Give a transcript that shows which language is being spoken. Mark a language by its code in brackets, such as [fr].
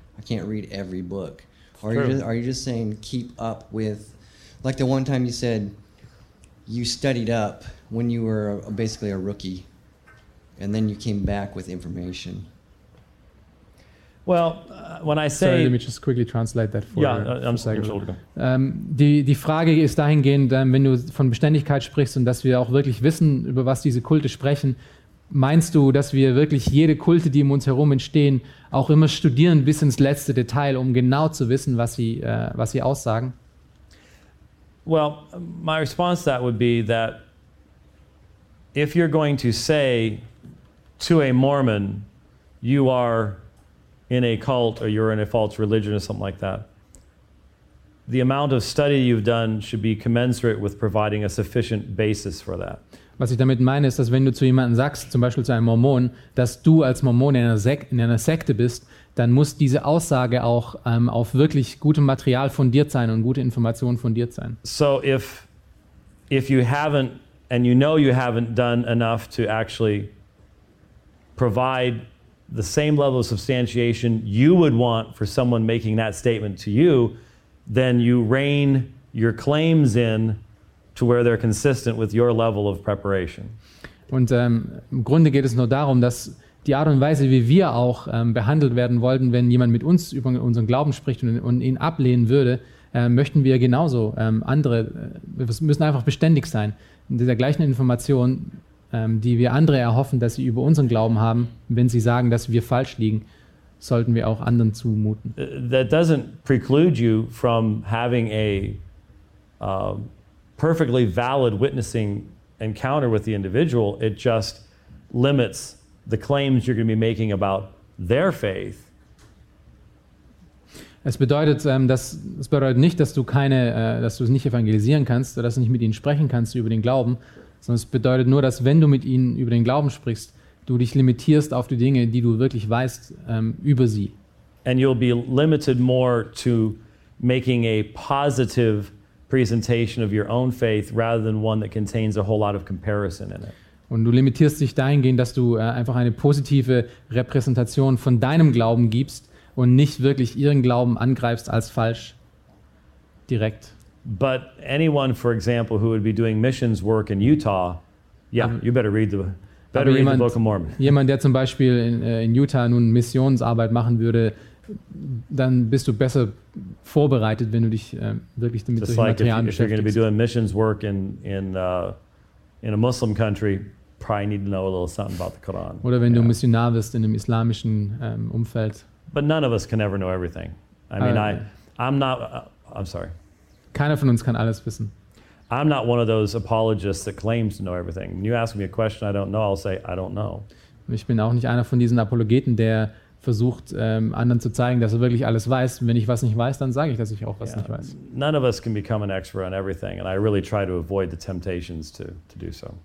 [en] I can't read every book. Are you just saying keep up with, like the one time you said you studied up when you were basically a rookie, and then you came back with information. Well, when I say, sorry, let me just quickly translate that for you. Yeah, I'm sorry. [de] Die Frage ist dahingehend, wenn du von Beständigkeit sprichst und dass wir auch wirklich wissen, über was diese Kulte sprechen, meinst du, dass wir wirklich jede Kulte, die um uns herum entstehen, auch immer studieren bis ins letzte Detail, um genau zu wissen, was sie aussagen? [en] Well, my response to that would be that if you're going to say to a Mormon, you are in a cult or you're in a false religion or something like that, the amount of study you've done should be commensurate with providing a sufficient basis for that. [de] Was ich damit meine ist, dass wenn du zu jemandem sagst, zum Beispiel zu einem Mormon, dass du als Mormon in einer Sekte bist, dann muss diese Aussage auch auf wirklich gutem Material fundiert sein und gute Informationen fundiert sein. [en] So if you haven't and you know you haven't done enough to actually provide the same level of substantiation you would want for someone making that statement to you, then you rein your claims in to where they're consistent with your level of preparation. [de] Und im Grunde geht es nur darum, dass die Art und Weise, wie wir auch behandelt werden wollten, wenn jemand mit uns über unseren Glauben spricht und ihn ablehnen würde, möchten wir genauso andere, wir müssen einfach beständig sein, in dieser gleichen Information, die wir andere erhoffen, dass sie über unseren Glauben haben, wenn sie sagen, dass wir falsch liegen, sollten wir auch anderen zumuten. [en] That doesn't preclude you from having a perfectly valid witnessing encounter with the individual, it just limits the claims you're going to be making about their faith. [de] Es bedeutet, es bedeutet nicht, dass du keine, dass du es nicht evangelisieren kannst oder dass du nicht mit ihnen sprechen kannst über den Glauben, sondern es bedeutet nur, dass wenn du mit ihnen über den Glauben sprichst, du dich limitierst auf die Dinge, die du wirklich weißt über sie. [en] And you'll be limited more to making a positive presentation of your own faith rather than one that contains a whole lot of comparison in it. [de] Und du limitierst dich dahingehend, dass du einfach eine positive Repräsentation von deinem Glauben gibst und nicht wirklich ihren Glauben angreifst als falsch direkt. [en] But anyone, for example, who would be doing missions work in Utah, yeah, you better read the Book of Mormon. [de] Jemand, der zum Beispiel in Utah nun Missionsarbeit machen würde, dann bist du besser vorbereitet, wenn du dich wirklich damit solchen Materialien beschäftigst. [en] If you're going to be doing missions work in a Muslim country, probably need to know a little something about the Quran. [de] Oder wenn du Missionar wirst in einem islamischen Umfeld. [en] But none of us can ever know everything. I mean, I'm sorry. [de] Keiner von uns kann alles wissen. [en] I'm not one of those apologists that claims to know everything. When you ask me a question I don't know, I'll say, I don't know. [de] Ich bin auch nicht einer von diesen Apologeten, der versucht, anderen zu zeigen, dass er wirklich alles weiß. Wenn ich was nicht weiß, dann sage ich, dass ich auch was nicht weiß. [en] None of us can become an expert on everything, and I really try to avoid the temptations to do so.